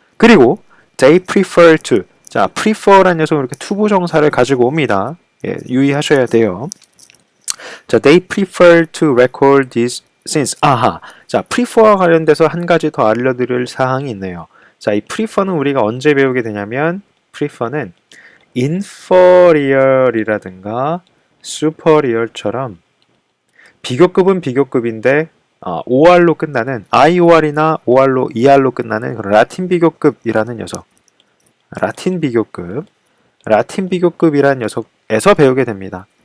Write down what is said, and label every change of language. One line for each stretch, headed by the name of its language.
Korean: 그리고
English: they prefer to,
Korean: 자, prefer라는 녀석은 이렇게 투부정사를 가지고 옵니다. 유의하셔야 돼요. 자,
English: they prefer to record these since.
Korean: 자, prefer와 관련돼서 한 가지 더 알려드릴 사항이 있네요. 자, 이 prefer는 우리가 언제 배우게 되냐면 prefer는 inferior이라든가 superior처럼 비교급은 비교급인데 OR로 끝나는 IOR이나 OR로 ER로 끝나는 그런 라틴 비교급이라는 녀석, 라틴 비교급이라는 녀석에서 배우게 됩니다.